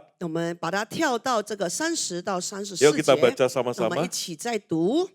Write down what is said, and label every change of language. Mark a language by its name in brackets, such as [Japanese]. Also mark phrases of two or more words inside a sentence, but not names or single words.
[Chinese] 我们把它跳到这个30到34 [Malay] Yuk [Chinese] 节， [Malay] kita baca [Chinese] 那我 [Malay] sama-sama. [Chinese] 们一起再读。